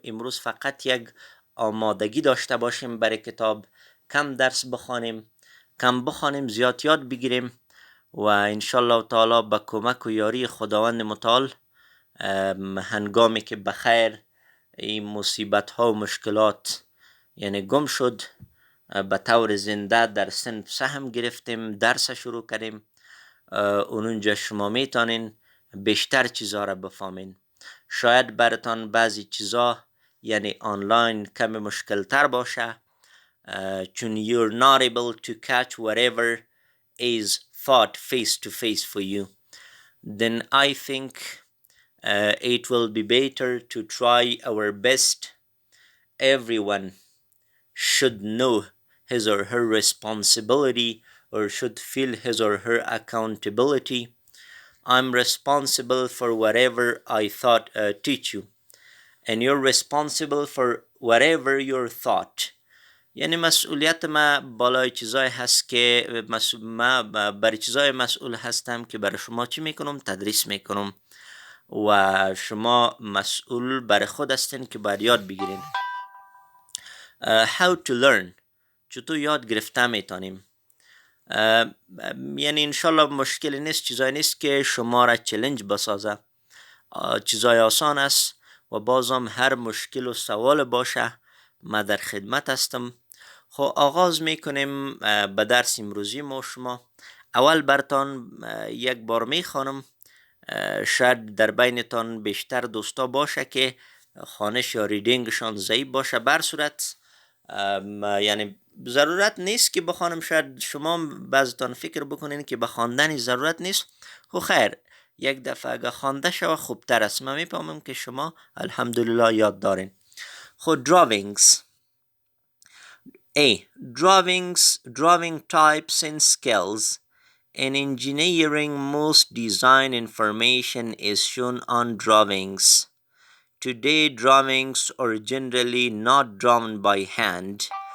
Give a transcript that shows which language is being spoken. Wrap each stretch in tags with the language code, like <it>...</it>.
<fa>امروز فقط یک آمادگی داشته باشیم برای کتاب، کم درس بخوانیم، کم بخوانیم، زیاد یاد بگیریم و انشالله تعالی با کمک و یاری خداوند متعال هنگامی که بخیر این مصیبت ها و مشکلات یعنی گم شد، به طور زنده در صنف سهم گرفتیم، درس شروع کردیم، اونجا شما میتونین بیشتر چیزا را بفهمین. شاید براتان بعضی چیزا یعنی آنلاین کم مشکل تر باشه، چون</fa> <en>you're not able to catch whatever is thought face to face for you. Then I think it will be better to try our best. Everyone should know his or her responsibility, or should feel his or her accountability. I'm responsible for whatever I thought teach you, and you're responsible for whatever you're taught.</en> <fa>یعنی مسئولیت ما بالای چیزای هست که ما برای چیزای مسئول هستم که برای شما چی میکنم؟ تدریس میکنم و شما مسئول برای خود هستین که باید یاد بگیرین.</fa> <en>How to learn،</en> <fa>چطور یاد گرفته میتونیم. یعنی انشالله مشکلی نیست، چیزایی نیست که شما را چلنج بسازه، چیزای آسان است و بازم هر مشکل و سوال باشه ما در خدمت هستم. خب آغاز میکنیم به درس امروزی ما شما. اول برتان یک بار میخوانم، شاید در بینتان بیشتر دوستا باشه که خوانش یا ریدینگشان ضعیف باشه. بر صورت یعنی ضرورت نیست که بخوانم، شاید شما بعضتان فکر بکنین که بخواندنی ضرورت نیست. خب خیر، یک دفعه اگه خوانده شوه خوبتر است. من میفهمم که شما الحمدلله یاد دارین.</fa> <en>خب drawings. A. Drawing types and skills. In engineering, most design information is shown on drawings. Today, drawings are generally not drawn by hand.</en>